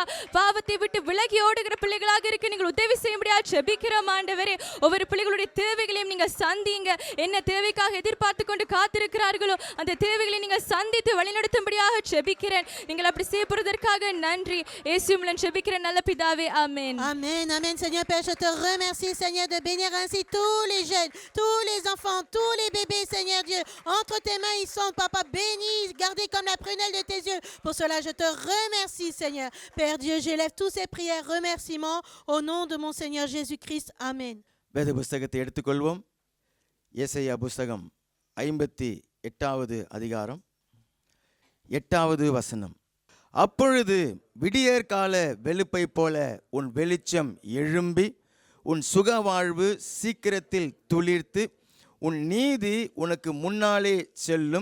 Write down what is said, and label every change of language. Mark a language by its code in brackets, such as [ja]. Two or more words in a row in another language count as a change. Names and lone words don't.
[ta] பாவத்தை விட்டு விலகி ஓடுகிற பிள்ளைகளாக இருக்க நீங்கள் உதவி செய்யும்படியாக ஜெபிக்கிறோம் ஆண்டவரே. ஒவ்வொரு பிள்ளைகளுடைய தேவைகளையும் நீங்கள் சந்திங்க. என்ன தேவைக்காக எதிர்பார்த்து கொண்டு காத்திருக்கிறார்களோ அந்த தேவைகளை நீங்கள் சந்தித்து வழிநடத்தும்படியாக ஜெபிக்கிறேன். நீங்கள் அப்படி செய்யப்படுவதற்காக நன்றி. இயேசுவின் மூலம் ஜெபிக்கிறேன் நல்ல பிதாவே. ஆமென். [fr] Amen, amen. Seigneur Père, je te remercie, Seigneur, de bénir ainsi tous les jeunes, tous les enfants, tous les bébés, Seigneur Dieu. Entre tes mains, ils sont, Papa, bénis, gardés comme la prunelle de tes yeux. Pour cela, je te remercie, Seigneur. Père Dieu, j'élève toutes ces prières, remerciements, au nom de mon Seigneur Jésus-Christ. Amen. [ta] வேத புஸ்தகத்தை எடுத்துக்கொள்வோம். ஏசாயா புஸ்தகம் 58வது அதிகாரம் 8வது வசனம். அப்பொழுது விடியற்கால வெளுப்பை போல உன் வெளிச்சம் எழும்பி உன் சுகவாழ்வு சீக்கிரத்தில் துளிர்த்து உன் நீதி உனக்கு முன்னாலே செல்லும்.